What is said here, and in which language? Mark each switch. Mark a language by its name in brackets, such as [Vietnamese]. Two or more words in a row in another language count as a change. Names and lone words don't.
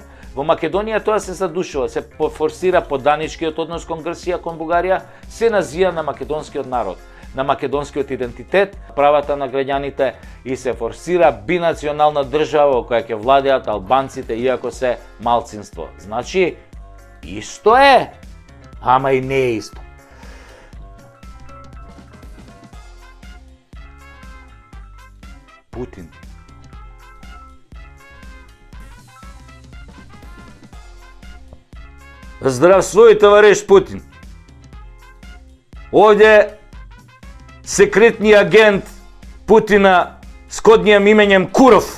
[Macedonian] Во Македонија тоа се задушува, се форсира поданичкиот однос кон Грција, кон Бугарија, се назија на македонскиот народ, на македонскиот идентитет, правата на граѓаните и се форсира бинационална држава во која ќе владеат албанците иако се малцинство. Значи, исто е, ама и не е исто. Путин. [Russian] Здравствуй, товариш Путин. [Macedonian] Овде секретниот агент [Russian] Путина с коднијам именем [Macedonian] Куров.